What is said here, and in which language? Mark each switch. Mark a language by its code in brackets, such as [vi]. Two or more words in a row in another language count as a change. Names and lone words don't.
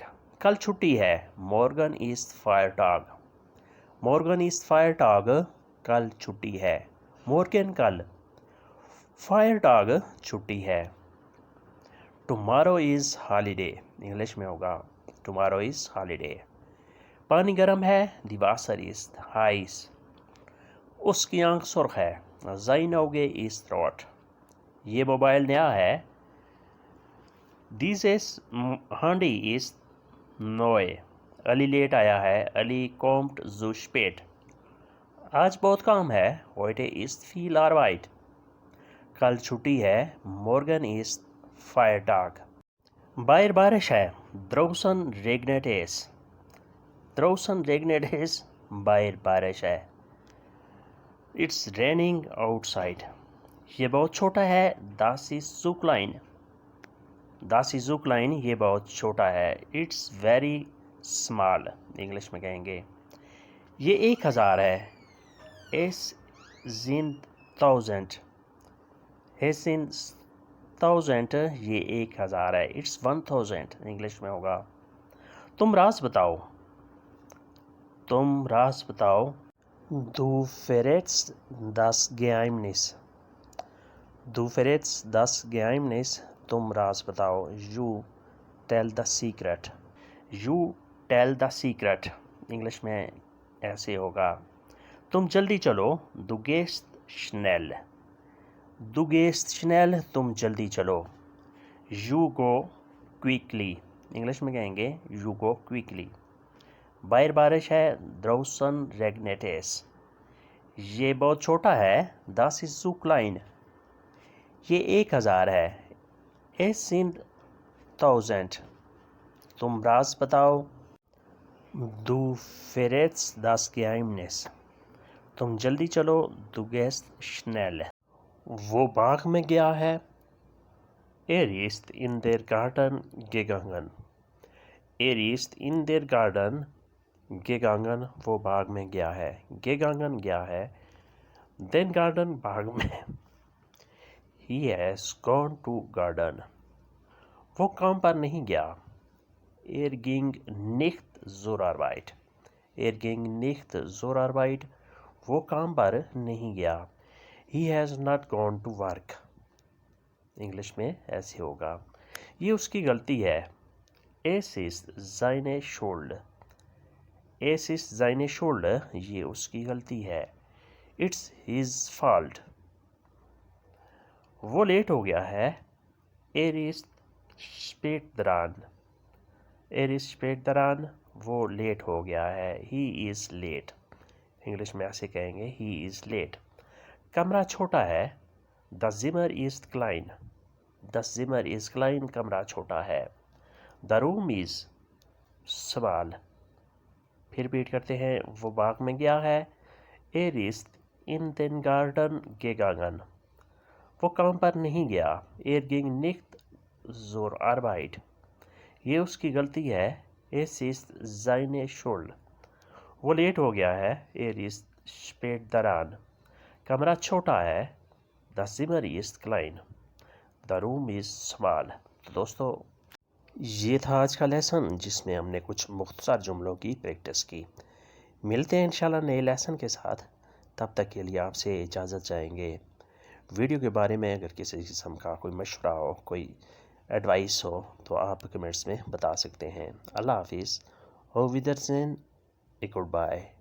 [ur] کل چھٹی ہے. [de] Morgen ist Feiertag. Morgen ist Feiertag. [ur] کل چھٹی ہے. Morgen کل. Feiertag چھٹی ہے. [en] Tomorrow is holiday. [ur] انگلش میں ہوگا [en] Tomorrow is holiday. [ur] پانی گرم ہے. [de] Die Wasser ist heiß. [ur] اس کی آنکھ سرخ ہے. [de] Sein Auge ist rot. [ur] یہ موبائل نیا ہے. [de] Dieses Handy ist neu. [ur] علی لیٹ آیا ہے. علی [de] kommt zu spät. [ur] آج بہت کام ہے. [de] Heute ist viel Arbeit. [ur] کل چھٹی ہے. [de] Morgen ist Feiertag. [ur] باہر بارش ہے. [de] Draußen regnet es. Draußen regnet es. [ur] باہر بارش ہے. [en] It's raining outside. [ur] یہ بہت چھوٹا ہے. [de] Das ist so klein. Das ist so klein. [ur] یہ بہت چھوٹا ہے. [en] It's very small. [ur] انگلش میں کہیں گے. یہ 1000 ہے. [de] Es sind 1000. Es sind 1000. [ur] یہ 1000 ہے. It's 1000. انگلش میں ہوگا. تم راز بتاؤ. تم راز بتاؤ. [de] Du verrätst das Geheimnis. Du verrätst das Geheimnis. [ur] تم راز بتاؤ. [en] You tell the secret. You tell the secret. [ur] انگلش میں ایسے ہوگا. تم جلدی چلو. [de] Du gehst schnell. Du gehst schnell. [ur] تم جلدی چلو. [en] You go quickly. [ur] انگلش میں کہیں گے [en] You go quickly. [ur] باہر بارش ہے. [de] Draußen regnet es. [ur] یہ بہت چھوٹا ہے. [de] Das ist so klein. [ur] یہ 1000 ہے. [de] Es sind 1000. [ur] تم راز بتاؤ. [de] Du verrätst das Geheimnis. [ur] تم جلدی چلو. [de] Du gehst schnell. [ur] وہ باغ میں گیا ہے. [de] ist in der Garten gegangen. ist in der Garten gegangen. [ur] وہ باغ میں گیا ہے. gegangen گیا ہے. [de] den Garten [ur] باغ میں. [en] he has gone to garden. [ur] وہ کام پر نہیں گیا. [de] ging nicht zur Arbeit. ging nicht zur Arbeit. [ur] وہ کام پر نہیں گیا. [en] he has not gone to work. [ur] انگلش میں ایسے ہوگا. یہ اس کی غلطی ہے. [de] es ist seine Schuld. es ist seine Schuld. [ur] یہ اس کی غلطی ہے. [en] it's his fault. [ur] وہ لیٹ ہو گیا ہے. [de] ist spät dran. ist spät dran. [ur] وہ لیٹ ہو گیا ہے. [en] he is late. [ur] انگلش میں ایسے کہیں گے [en] he is late. [ur] کمرہ چھوٹا ہے. [de] das Zimmer ist klein. das Zimmer ist klein. [ur] کمرہ چھوٹا ہے. [en] the room is small. [ur] پھر ریپیٹ کرتے ہیں. وہ باغ میں گیا ہے. [de] ist in den Garten gegangen. [ur] وہ کام پر نہیں گیا. [de] ging nicht zur Arbeit. [ur] یہ اس کی غلطی ہے. [de] es ist seine Schuld. [ur] وہ لیٹ ہو گیا ہے. [de] ist spät dran. [ur] کمرہ چھوٹا ہے. [de] das Zimmer ist klein. [en] the room is small. [ur] تو دوستو یہ تھا آج کا لیسن جس میں ہم نے کچھ مختصر جملوں کی پریکٹس کی. ملتے ہیں انشاءاللہ نئے لیسن کے ساتھ. تب تک کے لیے آپ سے اجازت چاہیں گے. ویڈیو کے بارے میں اگر کسی قسم کا کوئی مشورہ ہو, کوئی ایڈوائس ہو تو آپ کمنٹس میں بتا سکتے ہیں. اللہ حافظ. [de] Auf Wiedersehen. [en] Good bye.